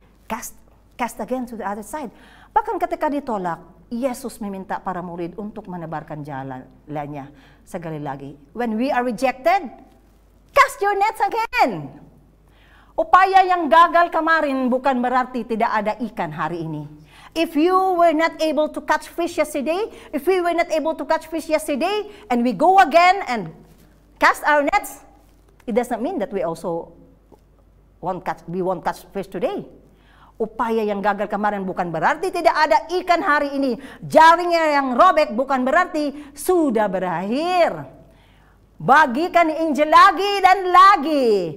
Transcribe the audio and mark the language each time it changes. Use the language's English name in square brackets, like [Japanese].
[English] Cast again to the other side. [Indonesian] Bahkan ketika ditolak, Yesus meminta para murid untuk menebarkan jalannya sekali lagi. [English] When we are rejected, cast your nets again. [Indonesian] Upaya yang gagal kemarin bukan berarti tidak ada ikan hari ini. [English] If you were not able to catch fish yesterday, if we were not able to catch fish yesterday, and we go again and cast our nets, it does not mean that we also won't catch fish today. [Indonesian] Upaya yang gagal kemarin bukan berarti tidak ada ikan hari ini. Jaringnya yang robek bukan berarti sudah berakhir. Bagikan Injil lagi dan lagi.